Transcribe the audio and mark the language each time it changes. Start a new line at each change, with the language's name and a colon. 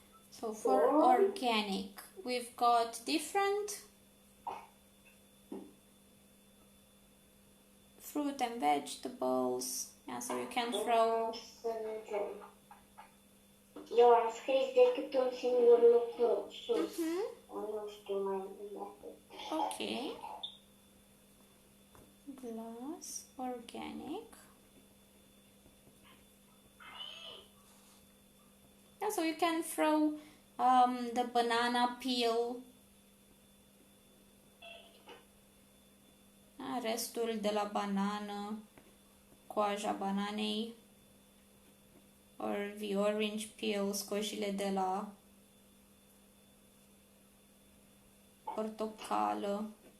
English: So for organic, we've got different fruit and vegetables. Yeah, so you can throw.
Romanian: Să vedem. Eu am scris decât un singur lucru sus. Nu știu mai multe.
English: Okay. Glass, organic. Yeah, so you can throw the banana peel.
Romanian: Restul de la banană, coaja bananei,
English: or the orange peel,
Romanian: scojile de la portocală.